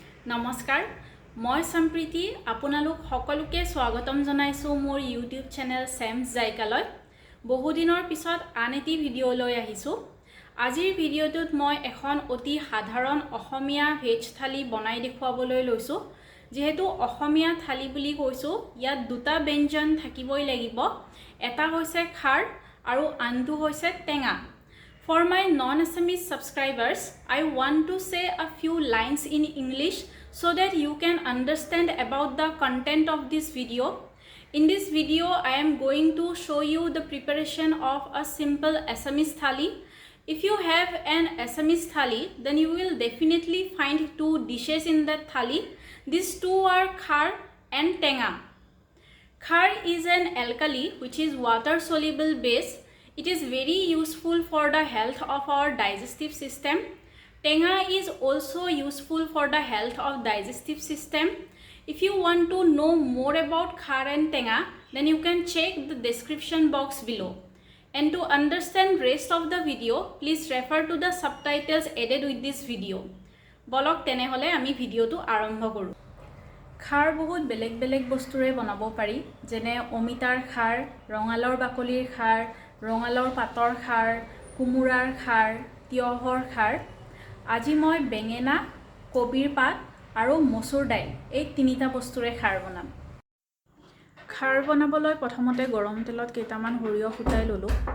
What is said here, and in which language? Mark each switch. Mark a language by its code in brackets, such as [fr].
[as] নমস্কাৰ মই সম্প্ৰীতি আপোনালোক সকলোকে স্বাগতম জনাইছো মোৰ ইউটিউব চেনেল সেমছ জাইকালৈ বহুদিনৰ পিছত আন এটি ভিডিও লৈ আহিছো আজিৰ ভিডিওটোত মই এখন অতি সাধাৰণ অসমীয়া ভেজ থালি বনাই দেখুৱাবলৈ লৈছো যেহেতু অসমীয়া থালি বুলি কৈছো ইয়াত দুটা ব্যঞ্জন থাকিবই লাগিব এটা হৈছে খাৰ আৰু আনটো হৈছে টেঙা [en] For my non-Assamese subscribers, I want to say a few lines in English so that you can understand about the content of this video. In this video, I am going to show you the preparation of a simple Assamese thali. If you have an Assamese thali, then you will definitely find two dishes in that thali. These two are khar and tenga. Khar is an alkali which is water-soluble base. It is very useful for the health of our digestive system. Tenga is also useful for the health of digestive system. If you want to know more about khar and tenga, then you can check the description box below. And to understand rest of the video, please refer to the subtitles added with this video. [as] Bolok tenehole ami video tu arambho koru. খাৰ বহুত বেলেগ বেলেগ বস্তুৰে বনাব পাৰি যেনে অমিতাৰ খাৰ ৰঙালাওৰ বাকলিৰ খাৰ ৰঙালাওৰ পাতৰ খাৰ কুমুৰাৰ খাৰ তিয়হৰ খাৰ আজি মই বেঙেনা কবিৰ পাত আৰু মচুৰ দাইল এই তিনিটা বস্তুৰে খাৰ বনাম খাৰ বনাবলৈ প্ৰথমতে গৰম তেলত কেইটামান সৰিয়হ ফুটাই ললো